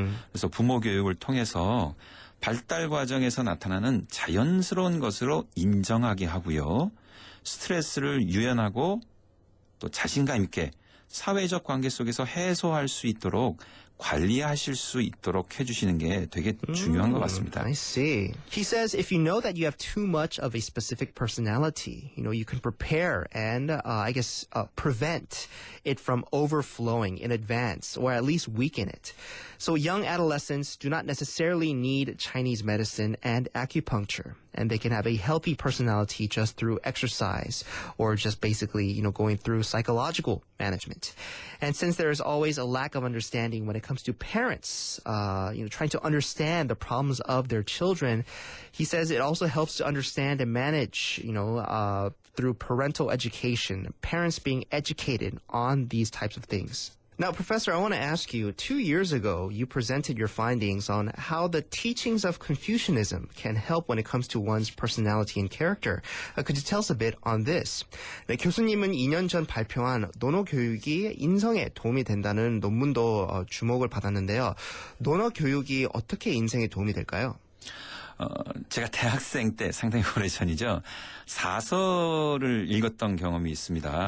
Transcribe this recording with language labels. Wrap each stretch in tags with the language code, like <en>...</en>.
<ko>그래서 부모 교육을 통해서 발달 과정에서 나타나는 자연스러운 것으로 인정하게 하고요. 스트레스를 유연하고 또 자신감 있게 사회적 관계 속에서 해소할 수 있도록 관리하실 수 있도록 해주시는 게 되게 중요한 것 같습니다.</ko> <en>I see. He says if you know that you have too much of a specific personality, you can prepare and prevent it from overflowing in advance or at least weaken it. So young adolescents do not necessarily need Chinese medicine and acupuncture, and they can have a healthy personality just through exercise or just basically, going through psychological management. And since there is always a lack of understanding when it comes to parents, trying to understand the problems of their children, he says it also helps to understand and manage, through parental education, parents being educated on these types of things. Now, Professor, I want to ask you, 2 years ago, you presented your findings on how the teachings of Confucianism can help when it comes to one's personality and character. Could you tell us a bit on this?</en> <ko>네, 교수님은 2년 전 발표한 논어 교육이 인성에 도움이 된다는 논문도 주목을 받았는데요. 논어 교육이 어떻게 인생에 도움이 될까요? 제가 대학생 때 상당히 오래전이죠. 사설을 읽었던 경험이 있습니다.</ko>